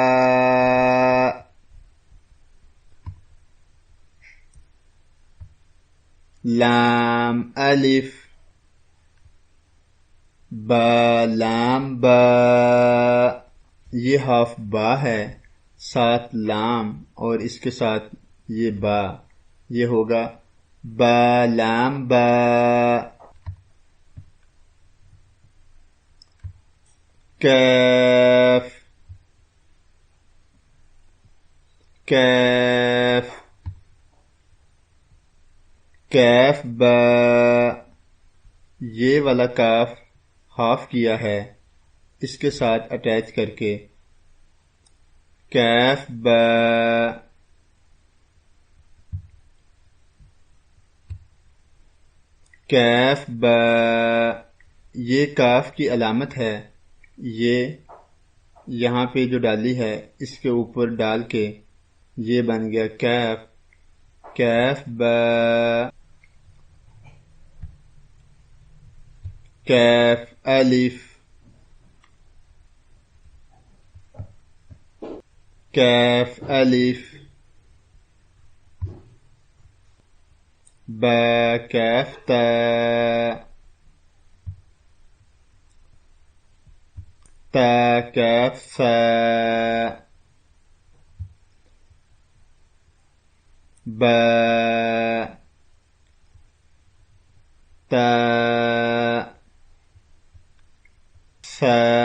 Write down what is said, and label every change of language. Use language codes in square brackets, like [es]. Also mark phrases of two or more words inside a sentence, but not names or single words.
[ar] لام الف، با، لام با، [ur] یہ ہاف با ہے، ساتھ لام اور اس کے ساتھ یہ با، یہ ہوگا [ar] با لام با۔ کیف، کیف، کیف با، [ur] یہ والا کاف ہاف کیا ہے، اس کے ساتھ اٹیچ کر کے [ar] کیف با۔ کیف با، [ur] یہ کاف کی علامت ہے، یہ یہاں پہ جو ڈالی ہے اس کے اوپر ڈال کے یہ بن گیا [ar] کیف، کیف با۔ کیف الف، کیف الف، با کیف تا، تا کیف سا، با، تا، سا،